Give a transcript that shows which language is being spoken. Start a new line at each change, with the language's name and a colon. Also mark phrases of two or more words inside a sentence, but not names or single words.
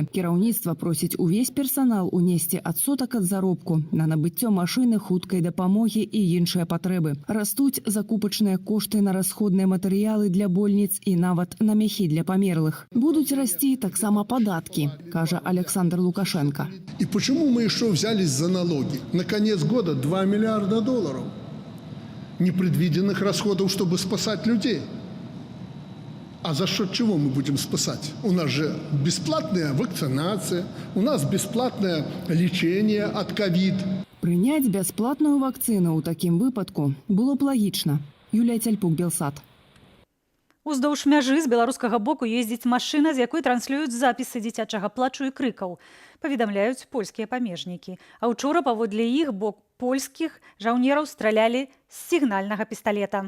Belarusian: Кіраўніцтва просіць увесь персанал унесці адсотак ад заробку на набыццё машыны, хуткай дапамогі і іншыя патрэбы. Растуць закупачныя кошты на расходныя матэрыялы для больніц і нават на мяхі для памерлых. Будуць расці таксама падаткі, кажа Александр Лукашенко.
Russian: И почему мы еще взялись за налоги? На конец года $2 миллиарда. непредвиденных расходов, чтобы спасать людей. А за счет чего мы будем спасать? У нас же бесплатная вакцинация, у нас бесплатное лечение от ковид.
Belarusian: Прыняць бясплатную вакцыну ў такім выпадку было б лагічна. Юлія Цяльпук, Белсат. Уздоўж мяжы з беларускага боку ездзіць машына, з якой транслююць запісы дзіцячага плачу і крыкаў. Паведамляюць польскія памежнікі. А учора паводле іх бок польскіх жаўнераў стралялі з сігнальнага пісталета.